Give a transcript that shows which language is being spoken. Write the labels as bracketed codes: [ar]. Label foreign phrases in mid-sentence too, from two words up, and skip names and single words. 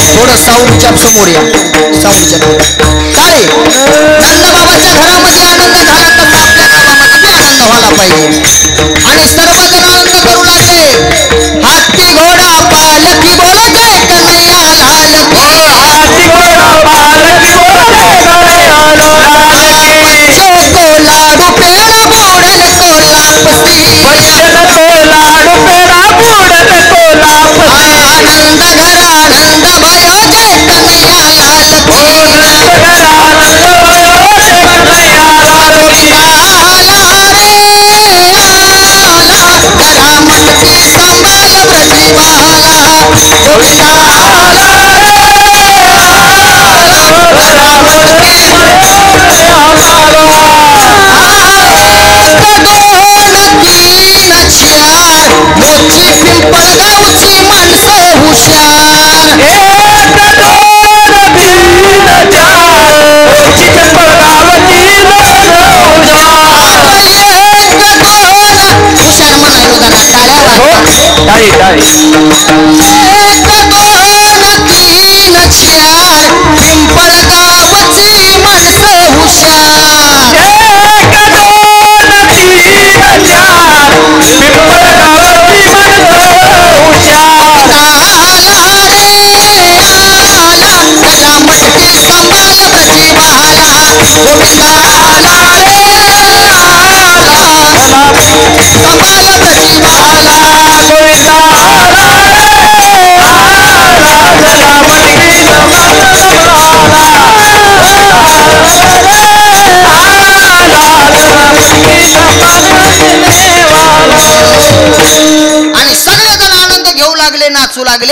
[mr] थोडं साऊंडच्या समोर या. साऊंडच्या टाळे. नंदबाबाच्या घरामध्ये आनंद झाला तसा आपल्या गावामध्ये बी आनंद व्हायला पाहिजे. आणि सर्वजण आनंद करू लागले. हत्ती घोडा पालखी बोल [hi] जय कन्हैया लाल की. हाथी घोड़ा पालकी बोले कन्हैया लाल की. बच्चों को लाडू पेड़ा बूढ़न को लापसी. बच्चन को लाडू पेड़ा बूढ़न को लापसी. आनंद घर आनंद भयो जय कन्हैया लाल की. आनंद घर आनंद भयो जय कन्हैया लाल की. [mr] आला रे आला [hi] गला मटकी संभाल ब्रजी वाला. [mr] गोविंदा आला मोची पिंपळगावची माणसं हुशार. हुशार म्हणायला गाणं टाळ्या वाजवा. एक दोन तीन चार पिंपळगावची माणसं हुशार. [hi] गला मटकी संभाल ब्रजी वाला. [mr] गोविंदा आला रे आला [hi] संभाल ब्रजी वाला. [mr] आणि सगळेजण आनंद घेऊ लागले, नाचू लागले.